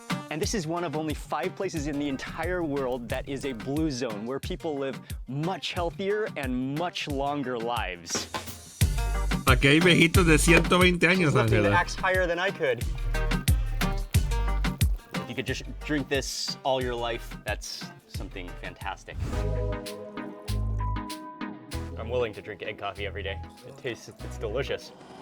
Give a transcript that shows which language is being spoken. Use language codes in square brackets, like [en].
[en] And this is one of only 5 places in the entire world that is a blue zone, where people live much healthier and much longer lives. [es] Aquí hay viejitos de 120 años, [en] Lifting the [es] Ángela. [en] axe higher than I could. If you could just drink this all your life, that's something fantastic. I'm willing to drink egg coffee every day. It's delicious.